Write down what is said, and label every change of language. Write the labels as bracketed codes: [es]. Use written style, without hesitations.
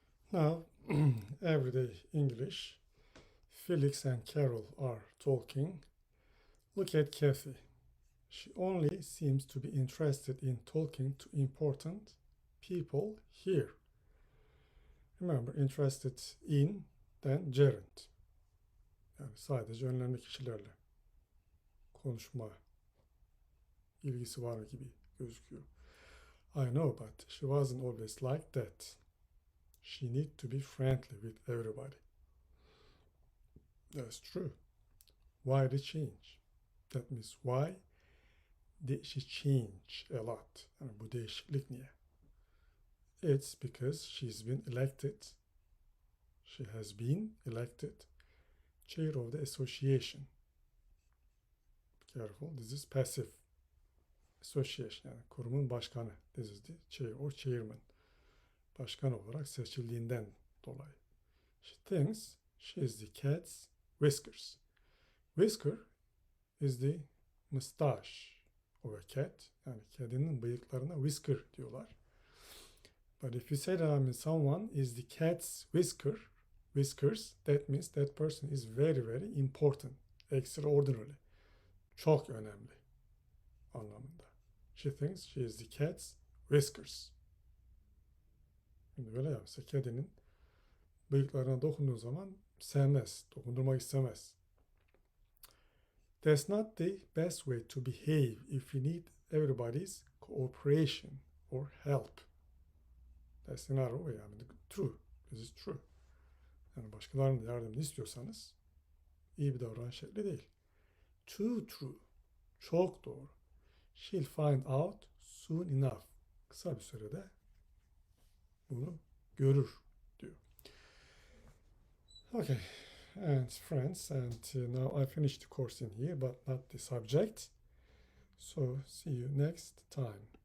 [en] Now, everyday English. Felix and Carol are talking. Look at Kathy. She only seems to be interested in talking to important people here. Remember, interested in then gerund. [tr] Yani sadece önemli kişilerle konuşma ilgisi var gibi gözüküyor. [en] I know, but she wasn't always like that. She needs to be friendly with everybody. That's true. Why the change? That means why did she change a lot? [tr] Yani bu değişiklik niye? [en] It's because she's been elected. She has been elected chair of the association. Be careful, this is passive. [tr] Association yani kurumun başkanı. [en] This is the chair or chairman. [tr] Başkan olarak seçildiğinden dolayı. [en] She thinks she is the cat's whiskers. Whisker is the mustache of a cat. [tr] Yani kedinin bıyıklarına whisker diyorlar. [en] But if you say that someone is the cat's whiskers, that means that person is very, very important, extraordinary, [tr] çok önemli anlamında. [en] She thinks she is the cat's whiskers. [tr] Şimdi böyle yapsa kedinin bıyıklarına dokunduğu zaman sevmez, dokundurmak istemez. [en] That's not the best way to behave if you need everybody's cooperation or help. That's not way. I mean, true. This is true. [tr] Yani başkalarının yardımını istiyorsanız iyi bir davranış şekli değil. [en] Too true. [tr] Çok doğru. [en] She'll find out soon enough. [tr] Kısa bir sürede bunu görür diyor. [en] Okay. And friends, and now I finished the course in here, but not the subject. So see you next time.